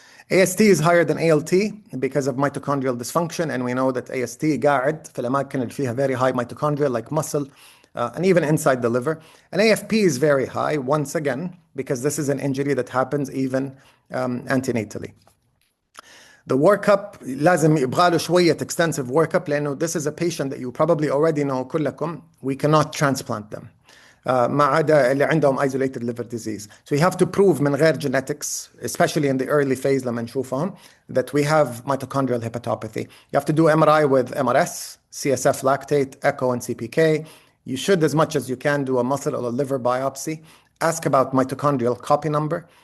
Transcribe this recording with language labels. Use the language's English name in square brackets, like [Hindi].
[English] AST is higher than ALT because of mitochondrial dysfunction, and we know that AST [Arabic] قاعد في الأماكن اللي فيها [English] very high mitochondria like muscle and even inside the liver. And AFP is very high once again because this is an injury that happens even antenatally. The workup [Arabic] لازم يبغى له شوية [English] extensive workup لأنه this is a patient that you probably already know كلكم. We cannot transplant them. [Arabic] ما عدا اللي عندهم isolated liver disease. [English] So you have to prove من غير genetics, especially in the early phase [Arabic] لما نشوفهم, [English] that we have mitochondrial hepatopathy. You have to do MRI with MRS, CSF lactate, echo, and CPK. You should, as much as you can, do a muscle or a liver biopsy. Ask about mitochondrial copy number.